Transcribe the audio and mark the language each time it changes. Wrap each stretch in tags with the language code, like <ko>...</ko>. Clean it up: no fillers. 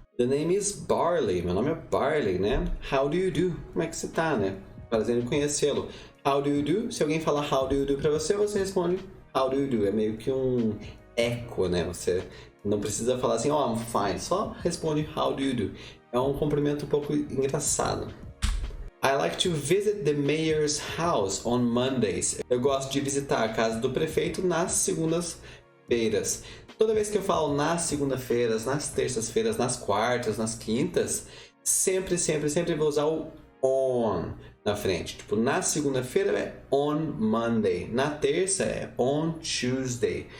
<en>The name is Barley,</en> <pt>meu nome é Barley, né?</pt> <en>How do you do?</en> <pt>Como é que você tá, né? Prazer em conhecê-lo.</pt> <en>How do you do?</en> <pt>Se alguém falar</pt> <en>how do you do</en> <pt>pra você, você responde how do you do. É meio que um eco, né? Você não precisa falar assim, oh,</pt> <en>I'm fine.</en> <pt>Só responde</pt> <en>how do you do.</en> <pt>É um cumprimento um pouco engraçado.</pt> <en>I like to visit the mayor's house on Mondays.</en> <pt>Eu gosto de visitar a casa do prefeito nas segundas-feiras. Toda vez que eu falo nas segunda-feiras, nas terças-feiras, nas quartas, nas quintas, sempre vou usar o on na frente. Tipo, na segunda-feira é</pt> <en>on Monday.</en> <pt>Na terça é</pt> <en>on Tuesday.</en>